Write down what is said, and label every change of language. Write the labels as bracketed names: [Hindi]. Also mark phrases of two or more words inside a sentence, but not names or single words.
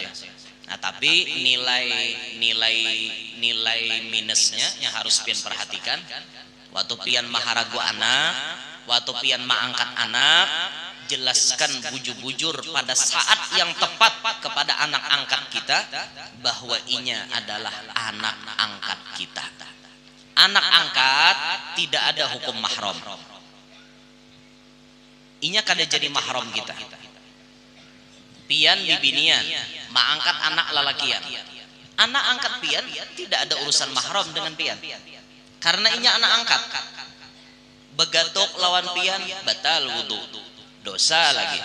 [Banjar] Nah, tapi nilai minusnya yang harus pian perhatikan, waktu pian maharagu anak, waktu pian mengangkat anak, jelaskan bujur-bujur pada saat yang tepat kepada anak angkat kita bahwa inya adalah anak angkat kita. [Indonesian] Anak angkat tidak ada hukum mahram. [Banjar] Inya kada jadi mahram kita. Pian bibinian, mengangkat anak lalakian. [Indonesian] Anak angkat pian tidak ada urusan mahram dengan pian. [Banjar] Karena inya anak angkat. Begatuk lawan pian batal wudu, dosa lagi.